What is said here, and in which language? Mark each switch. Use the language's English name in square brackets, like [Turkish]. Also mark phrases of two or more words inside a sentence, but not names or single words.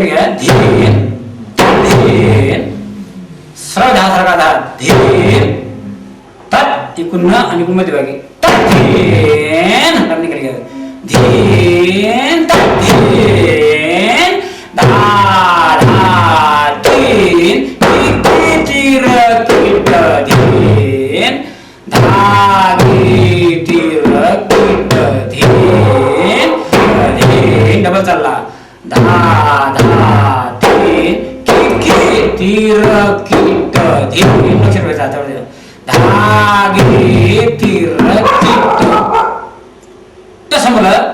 [Marathi] धीन धीन श्रद्धा सारखा धा धीन तत् इकडून न आणि इकडून मध्यभागी धीन लांबणी खाली घ्या धीन तत् धीन धा धा धीन तीर कीट धीन धागे तीर कीट धीन धीन डबल चालला धा धा धीन की तीर कीट धीन लक्ष ठेवायचं धागे तीर कीट कसं मला